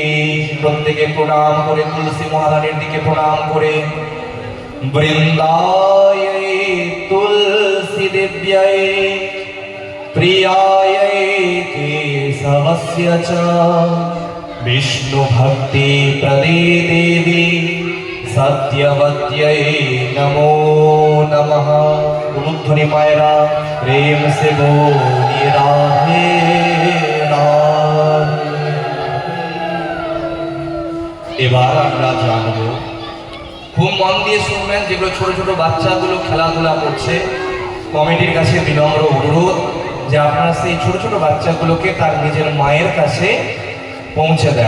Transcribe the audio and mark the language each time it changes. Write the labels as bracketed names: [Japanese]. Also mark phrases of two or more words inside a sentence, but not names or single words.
[Bangla] প্রত্যেকে প্রণাম করে, তুলসী মহারানীর দিকে প্রণাম করে, [Sanskrit] বৃন্দায় তুলসী দেব্যায় প্রিয়ায় কেশবস্য চ বিষ্ণু ভক্তি প্রদে দেবী सत्यवत्यै नमो नमः। [Hindi] गुरुध्वनि मायरा, प्रेम से बोली राधे राधे। [Bangla] এবার আমরা জানবো, খুব মন দিয়ে শুনবেন, যেগুলো ছোট ছোট বাচ্চাগুলো খেলাধুলা করছে, কমিটির কাছে বিনম্র অনুরোধ যে আপনারা সেই ছোট ছোট বাচ্চাগুলোকে তার নিজের মায়ের কাছে পৌঁছে দেন।